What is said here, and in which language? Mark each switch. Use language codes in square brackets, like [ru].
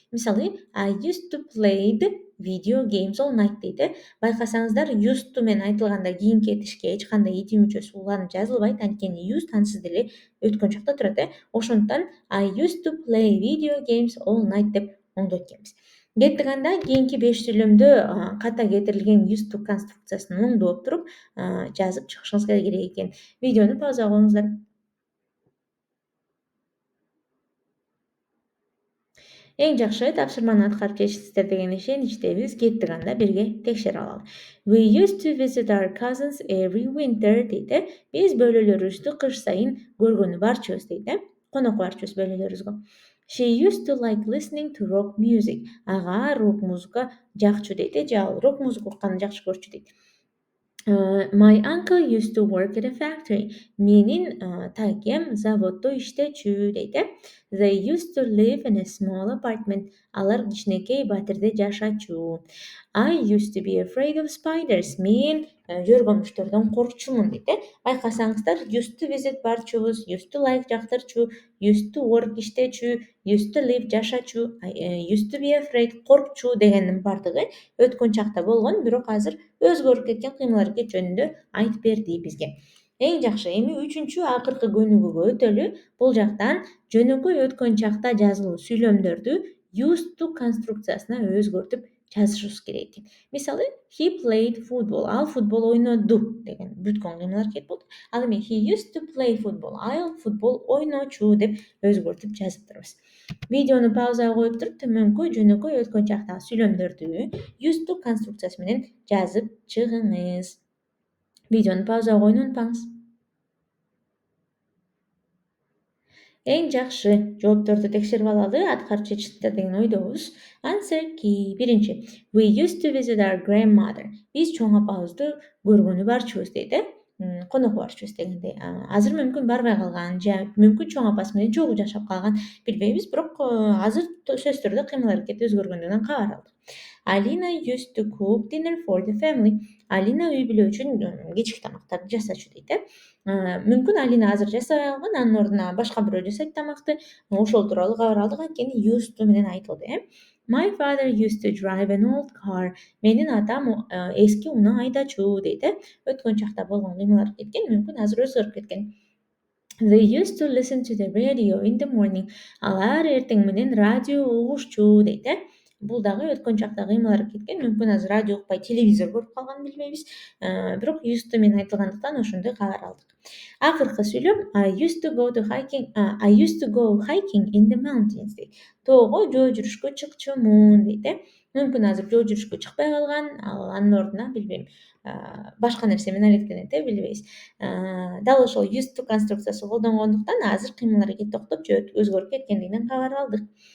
[ky] Мисалы, [en] I used to play video games all night дейт. [ky] Байкасаңыздар, used to менен айтылганда кийинки этишке эч кандай id мүчөсү уланып жазылбайт, анткени used ансыз деле өткөн чакта турат. Ошондуктан [en] I used to play video games all night [ky] деп оңдойт экенбиз. Кеттик анда кийинки 5 сүйлөмдө ката кетирилген used to конструкциясын оңдоп туруп жазып чыгышыңыз керек экен. Видеону паузага коюңуздар. Эң жакшы тапшырманы аткарып жетиштиңиздер деген ишеничтебиз. Кеттик анда бирге текшерип алалы. [en] We used to visit our cousins every winter [ky] дейт. Биз бөлөлөрүбүздү кыш сайын көргөнү барчубуз дейт. конок барчубуз бөлөлөрүбүзгө. [en] She used to like listening to rock music. [ky] Ага рок музыка жакчу дейт, же ал рок музыка укканды жакшы көрчү дейт. [en] My uncle used to work at a factory. [ky] Менин такем заводдо иштечү дейт. [en] They used to live in a small apartment. [ky] Алар кичинекей батирде жашачу. [en] I used to be afraid of spiders. [ky] Мен жөргөмүчтөрдөн коркчумун дейт. Байкасаңыздар, used to visit барчубуз, used to like жактырчу, used to work иштечү, used to live жашачу, used to be afraid коркчу дегендин бардыгы өткөн чакта болгон, бирок азыр өзгөрүп кеткен кыймыл аракет жөнүндө айтып берди бизге. Эң жакшы. Эми үчүнчү акыркы көнүгүүгө өтөлү. Бул жактан жөнөкөй өткөн чакта жазылуу сүйлөмдөрдү used to конструкциясына өзгөртүп жазышыбыз керек экен. [en] Мисалы, he played football. [ky] Ал футбол ойноду деген бүткөн кыймыл аракет болду. Ал эми [en] he used to play football. [ky] Ал футбол ойночу деп өзгөртүп жазып турабыз. Видеону паузага коюп туруп, төмөнкү жөнөкөй өткөн чактагы сүйлөмдөрдү used to конструкциясы менен жазып чыгыңыз. Видеону паузага коюуну унутпаңыз. Эң жакшы жоопторду текшерип алалы, аткарып чечиңиздер деген ойдобуз. [en] Answer key. Биринчи. We used to visit our grandmother. [ky] Биз чоң апабызды көргөнү барчубуз дейт. Конок барчубуз дегендей. Азыр мүмкүн барбай калган, же мүмкүн чоң апасы менен чогуу жашап калган, билбейбиз, бирок азыр сөзсүз түрдө кыймыл аракети өзгөргөндүгүнөн кабар алдык. [en] Alina used to cook dinner for the family. [ky] Алина үй бүлө үчүн кечки тамактарды жасачу дейт. Мүмкүн Алина азыр жасабай калган, анын ордуна башка бирөө жасайт тамакты. Ошол тууралуу кабар алдык, анткени used to менен айтылды. [en] My father used to drive an old car. [ky] Менин атам эски унаа айдачу дейт. Өткөн чакта болгон кыймыл аракеткен, мүмкүн азыр өзгөрүп кеткен. [en] They used to listen to the radio in the morning. [ky] Алар эртең менен радио угушчу дейт. Бул дагы өткөн чакта кыймыл аракеткен, мүмкүн азыр радио укпай телевизор көрүп калган, билбейбиз. Бирок used to менен айтылгандыктан ошондой кабар алдык. Акыркы сүйлөм [en] I used to go hiking in the mountains дейт. [ky] Тоого жөө жүрүшкө чыкчумун дейт. Мүмкүн азыр жөө жүрүшкө чыкпай калган, анын ордуна билбейм, башка нерсе менен алектенет, билбейбиз. Дал ошол used to конструкциясы колдонгондуктан азыр кыймыл аракет токтоп же өзгөрүп кеткендигинен кабар алдык.